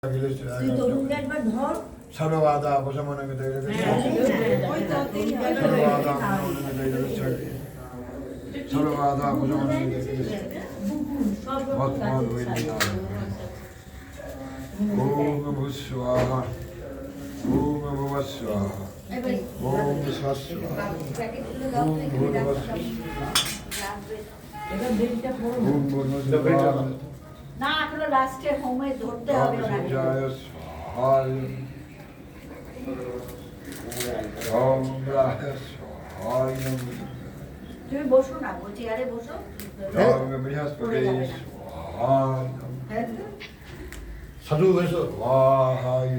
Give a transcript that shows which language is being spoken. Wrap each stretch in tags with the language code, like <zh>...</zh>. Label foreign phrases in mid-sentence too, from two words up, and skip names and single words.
<sa>सर्वबाधा उपशमनमिति सर्वबाधा उपशमनमिति ओम भूस्वाहा ओम भुवस्वाहा ओम स्वस्वाहा ओम भूर्भुवस्वाहा ओम भूर्भुवस्वाहा</sa> <bn>না আসলে লাস্টে হোমে ধরতে হবে ওনাকে</bn> <sa>জয় স্বাহায় ওম রায় স্বাহায়</sa> <bn>তুমি বসো না চেয়ারে বসো</bn> <sa>ওম বৃহস্পতি স্বাহায় সাধু বসো স্বাহায়</sa>